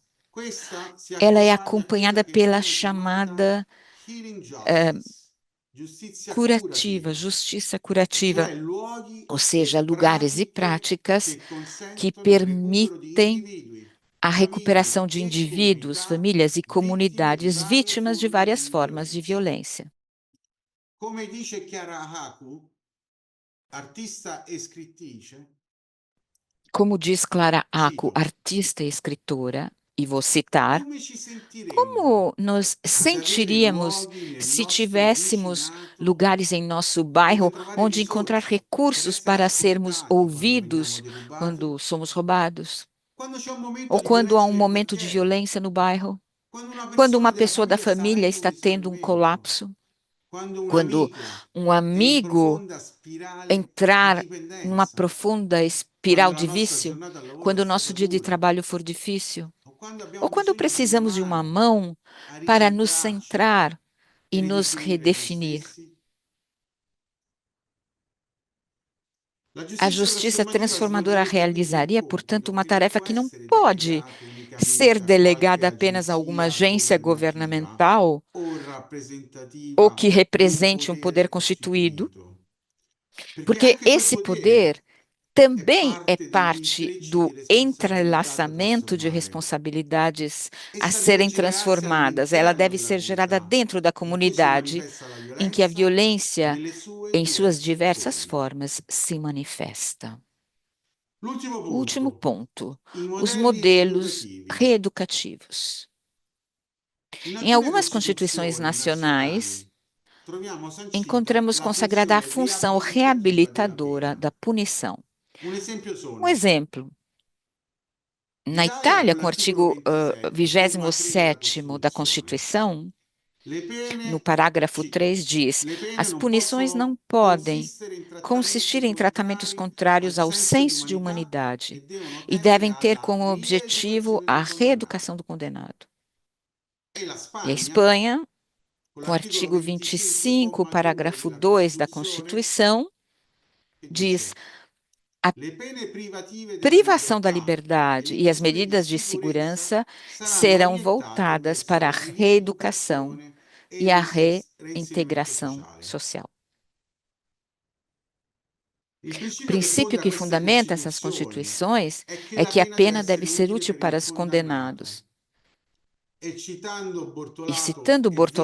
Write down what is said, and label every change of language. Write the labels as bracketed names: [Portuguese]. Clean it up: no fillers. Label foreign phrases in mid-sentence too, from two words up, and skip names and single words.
[Portuguese] Ela é acompanhada pela chamada curativa, justiça curativa, ou seja, lugares e práticas que permitem a recuperação de indivíduos, famílias e comunidades vítimas de várias formas de violência. [Italian] Come dice Chiara Haku, artista e scrittrice, [Portuguese] Como diz Clara Haku, artista e escritora, e vou citar, [Italian] come ci sentiremmo [Portuguese] como nos [Italian] ad avere [Portuguese] sentiríamos [Italian] luoghi nel [Portuguese] se [Italian] nostro [Portuguese] tivéssemos [Italian] vicinato [Portuguese] lugares em nosso [Italian] dove [Portuguese] bairro [Italian] trovare [Portuguese] onde encontrar [Italian] risorse per [Portuguese] recursos [Italian] essere [Portuguese] para sermos [Italian] ascoltati quando veniamo [Portuguese] ouvidos [Italian] derubati, [Portuguese] quando somos roubados? [Italian] quando c'è un momento [Portuguese] Ou [Italian] di [Portuguese] quando há [Italian] violenza [Portuguese] um [Italian] nel [Portuguese] momento de [Italian] quartiere, [Portuguese] violência no bairro? [Italian] quando una [Portuguese] Quando uma [Italian] persona della [Portuguese] pessoa da [Italian] famiglia sta [Portuguese] família [Italian] avendo un [Portuguese] está tendo um [Italian] risentimento, [Portuguese] colapso? [Italian] quando un [Portuguese] Quando [Italian] amico [Portuguese] um [Italian] è in [Portuguese] amigo [Italian] profonda spirale di [Portuguese] entrar numa [Italian] dipendenza, [Portuguese] profunda [Italian] quando [Portuguese] espiral [Italian] la [Portuguese] de [Italian] nostra [Portuguese] vício? [Italian] giornata al lavoro [Portuguese] Quando [Italian] è [Portuguese] o [Italian] stata [Portuguese] nosso dia de [Italian] dura, [Portuguese] trabalho for difícil? [Italian] o quando [Portuguese] Ou [Italian] abbiamo [Portuguese] quando [Italian] bisogno di una [Portuguese] precisamos de uma [Italian] mano [Portuguese] mão [Italian] a [Portuguese] para nos [Italian] ricentrarci [Portuguese] centrar [Italian] e [Portuguese] e nos [Italian] ridefinire noi [Portuguese] redefinir? [Italian] stessi? La [Portuguese] A [Italian] giustizia [Portuguese] justiça [Italian] trasformativa [Portuguese] transformadora [Italian] svolgerebbe quindi un [Portuguese] realizaria, portanto, [Italian] compito [Portuguese] uma [Italian] che non [Portuguese] tarefa [Italian] può [Portuguese] que não [Italian] essere [Portuguese] pode [Italian] delegato [Portuguese] ser [Italian] unicamente a qualche [Portuguese] delegada apenas a alguma [Italian] agenzia [Portuguese] agência [Italian] governativa [Portuguese] governamental [Italian] o [Portuguese] ou [Italian] rappresentativa [Portuguese] que [Italian] di un [Portuguese] represente um [Italian] potere [Portuguese] poder constituído, [Italian] costituito, perché [Portuguese] porque [Italian] anche quel [Portuguese] esse [Italian] potere [Portuguese] poder [Italian] è [Portuguese] também é [Italian] parte degli [Portuguese] parte [Italian] intrecci di [Portuguese] do [Italian] responsabilità da [Portuguese] entrelaçamento de [Italian] trasformare. [Portuguese] responsabilidades a [Italian] Essa deve [Portuguese] serem [Italian] generarsi [Portuguese] transformadas. Ela [Italian] all'interno [Portuguese] deve [Italian] della [Portuguese] ser gerada [Italian] comunità, [Portuguese] dentro da [Italian] in cui si [Portuguese] comunidade [Italian] manifesta la [Portuguese] em que a [Italian] violenza [Portuguese] violência, [Italian] nelle sue [Portuguese] em suas [Italian] diverse [Portuguese] diversas [Italian] forme. [Portuguese] formas, se manifesta. [Italian] L'ultimo [Portuguese] O último [Italian] punto, [Portuguese] ponto, [Italian] i [Portuguese] os [Italian] modelli [Portuguese] modelos [Italian] rieducativi. [Portuguese] reeducativos. [Italian] In [Portuguese] Em [Italian] alcune [Portuguese] algumas constituições [Italian] Costituzioni [Portuguese] nacionais, [Italian] nazionali troviamo sancita [Portuguese] encontramos [Italian] la [Portuguese] consagrada a [Italian] funzione [Portuguese] função [Italian] riabilitativa della [Portuguese] reabilitadora [Italian] pena. [Portuguese] da punição. [Italian] Un esempio [Portuguese] Um [Italian] sono [Portuguese] exemplo, na [Italian] l'Italia [Portuguese] Itália, [Italian] con [Portuguese] com o [Italian] l'articolo [Portuguese] artigo [Italian] 27, comma 3 della [Portuguese] 27º da [Italian] Costituzione. [Portuguese] Constituição, [Italian] Le [Portuguese] no [Italian] pene, [Portuguese] parágrafo [Italian] cito, [Portuguese] 3, diz: [Italian] le pene [Portuguese] as [Italian] non [Portuguese] punições não [Italian] possono [Portuguese] podem [Italian] consistere in [Portuguese] consistir [Italian] trattamenti [Portuguese] em tratamentos [Italian] contrari [Portuguese] contrários [Italian] al [Portuguese] ao [Italian] senso di [Portuguese] senso de [Italian] umanità [Portuguese] humanidade [Italian] e devono [Portuguese] e [Italian] tendere [Portuguese] devem ter [Italian] alla [Portuguese] como objetivo [Italian] rieducazione [Portuguese] a [Italian] del condannato. [Portuguese] reeducação do condenado. [Italian] E la [Portuguese] E a [Italian] Spagna, [Portuguese] Espanha, [Italian] con [Portuguese] com o [Italian] l'articolo [Portuguese] artigo [Italian] 25, [Portuguese] 25, [Italian] comma 2 [Portuguese] parágrafo [Italian] della [Portuguese] 2 da [Italian] Costituzione, [Portuguese] Constituição, [Italian] che [Portuguese] diz: [Italian] dice [Portuguese] a [Italian] le pene privative della [Portuguese] privação da [Italian] libertà e [Portuguese] liberdade [Italian] le [Portuguese] e as [Italian] misure di [Portuguese] medidas de [Italian] sicurezza [Portuguese] segurança [Italian] saranno [Portuguese] serão [Italian] orientate [Portuguese] voltadas [Italian] verso [Portuguese] para a [Italian] la [Portuguese] reeducação [Italian] rieducazione e [Portuguese] e [Italian] il [Portuguese] a [Italian] reinserimento [Portuguese] reintegração [Italian] sociale. [Portuguese] social. [Italian] Il [Portuguese] O [Italian] principio che [Portuguese] princípio [Italian] fonda [Portuguese] que [Italian] queste [Portuguese] fundamenta essas [Italian] Costituzioni [Portuguese] constituições [Italian] è che [Portuguese] é [Italian] la [Portuguese] que a [Italian] pena deve [Portuguese] pena deve [Italian] essere [Portuguese] ser [Italian] utile [Portuguese] útil [Italian] per il [Portuguese] para os [Italian] condannato. [Portuguese] condenados. [Italian] E citando [Portuguese] E [Italian] Bortolato [Portuguese] citando [Italian] e [Portuguese] Bortolato [Italian] Vigna [Portuguese] e [Italian] nel [Portuguese] Vinha [Italian] loro [Portuguese] em seu [Italian] libro [Portuguese] livro [Italian] Vendetta [Portuguese] Vingança [Italian] Pubblica, [Portuguese] Pública,